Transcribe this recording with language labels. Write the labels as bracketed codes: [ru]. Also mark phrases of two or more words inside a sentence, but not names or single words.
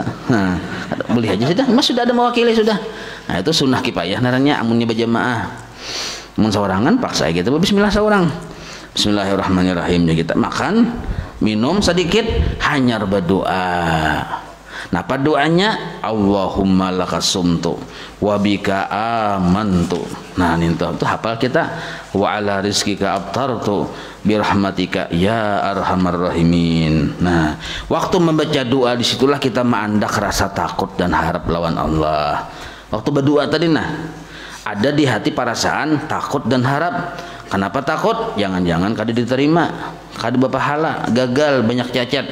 [bjn] Nah boleh aja sudah, mas sudah ada mewakili sudah. Nah itu [ar] sunnah kifayah [bjn] naranya amunnya berjamaah. Mun saorangan paksa gitu bismillah saurang. Bismillahirrahmanirrahim ya kita makan, minum sedikit, hanyar berdoa. Nah apa doanya? [ar] اللهم لك صمت وبك آمنت. [bjn] Nah itu hafal kita, [ar] وعلى رزقك أفطرت برحمتك يا أرحم الراحمين. [bjn] Nah waktu membaca doa disitulah kita mengandak rasa takut dan harap lawan Allah. Waktu berdoa tadi ada di hati perasaan takut dan harap. Kenapa takut? Jangan-jangan kada diterima, kada berpahala, gagal, banyak cacat.